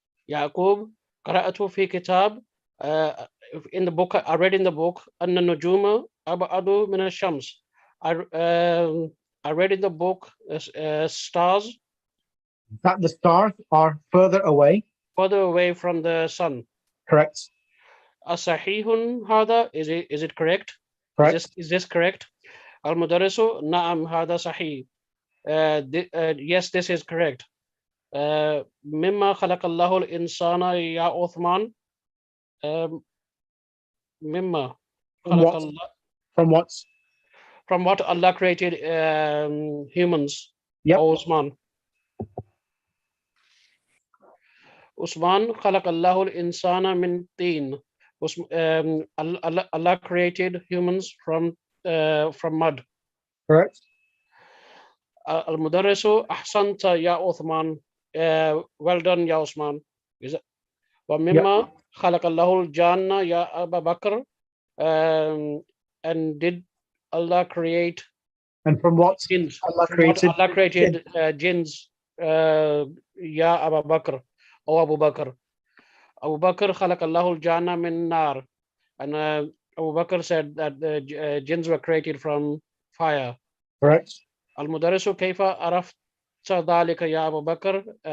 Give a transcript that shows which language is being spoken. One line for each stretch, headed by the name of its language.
Arabic: يعقوب قرأت في كتاب
English: in the book, I read in the book
Arabic: أن النجوم أبعد من الشمس.
English: I read in the book stars That the stars are further away from the sun. Correct.
Arabic: أصحيح هذا?
English: Is it correct? Correct. Is this correct?
Arabic: المدرس نعم هذا صحيح.
English: Yes, this is correct.
Arabic: مما خلق الله الإنسان يا عثمان. مما خلق الله.
English: From what Allah created humans. Yep. Osman.
Arabic: Usman خلق الله الإنسان من طين.
English: Allah created humans from mud. Correct.
Arabic: المدرس أحسنت يا عثمان.
English: Well done يا عثمان.
Arabic: ومما خلق الله الجنة يا أبا بكر.
English: And did Allah create? And from what jinns? Allah created jinns. Ya Abu Bakr. Oh Abu Bakr.
Arabic: Abu Bakr خلق الله الجنة من نار.
English: And Abu Bakr said that the jinns were created from fire. Correct.
Arabic: المدرس كيف عرفت ذلك يا أبو بكر?